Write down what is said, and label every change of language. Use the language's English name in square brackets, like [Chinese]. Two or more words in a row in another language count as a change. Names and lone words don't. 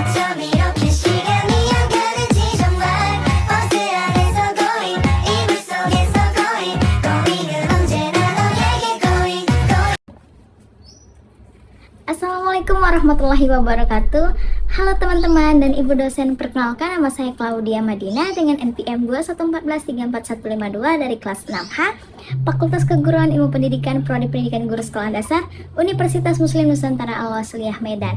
[Korean] 밤 이렇게 시간이 안 가는지 정말 버스 안에서 going 이불 속에서 going 언제나 너에게 going [Arabic] السلام عليكم ورحمة الله وبركاته. [Indonesian] Halo teman-teman dan ibu dosen, perkenalkan nama saya Claudia Madina dengan NPM 214334152 dari kelas 6H Fakultas Keguruan Ilmu Pendidikan Prodi Pendidikan Guru Sekolah Dasar Universitas Muslim Nusantara Al-Wasliyah Medan.